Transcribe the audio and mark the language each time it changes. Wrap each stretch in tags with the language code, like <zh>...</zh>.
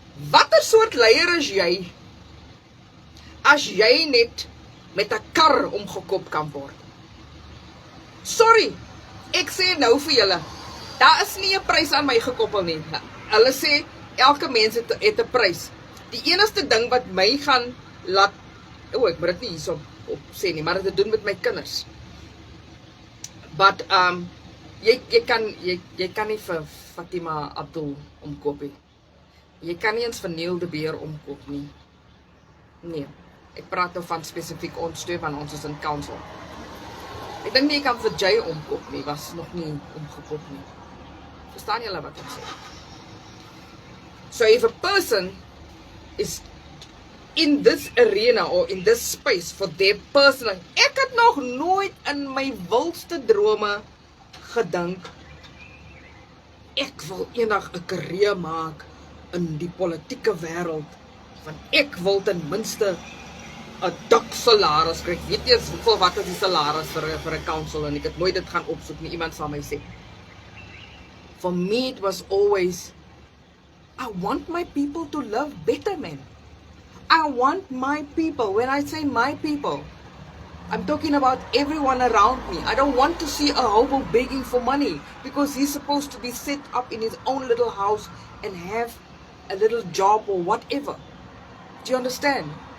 <af>Watter soort leier is jy as jy net met 'n kar omgekoop kan word? Sorry, ek sê nou vir julle, daar is nie 'n prys aan my gekoppel nie. Hulle sê elke mens het 'n prys. Die enigste ding wat my gaan laat, ek moet dit nie hierso op sê nie, maar dit het te doen met my kinders. But jy kan nie vir Fatima Abdool omkoop nie. Jy kan nie eens vir Neil de Beer omkoop nie. Nee, ek praat nou van spesifiek ons twee, want ons is in council. Ek dink nie jy kan vir Jay omkoop nie, was nog nie omgekoop nie. Verstaan julle wat ek sê?</af> <en>So if a person is in this arena or in this space for their personal,</en> <af>ek het nog nooit in my wildste drome gedink ek wil eendag 'n karier maak in die politieke wêreld, want ek wil ten minste 'n dik salaris kry. Ek weet eers hoeveel wat is die salaris vir 'n council, en ek het nooit dit gaan opsoek nie, iemand sal my sê.</af> <en>For me it was always, I want my people to live better, man. I want my people, when I say my people, I'm talking about everyone around me. I don't want to see a hobo begging for money, because he's supposed to be set up in his own little house and have a little job or whatever. Do you understand?</en>